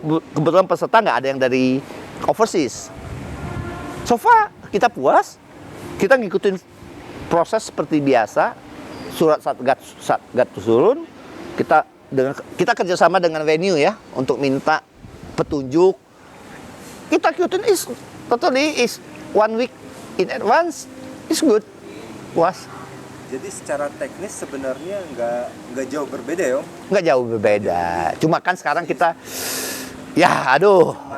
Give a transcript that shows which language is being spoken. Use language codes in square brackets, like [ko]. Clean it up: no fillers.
[id] kebetulan peserta nggak ada yang dari overseas. [en] So far [id] kita puas, kita ngikutin proses seperti biasa. Surat Satgas turun, kita kerjasama dengan venue ya untuk minta petunjuk. Kita ikutin [en] is 1 week in advance is good. [id] Puas. Jadi secara teknis sebenarnya nggak jauh berbeda ya Om? Nggak jauh berbeda. Cuma kan sekarang kita ya aduh.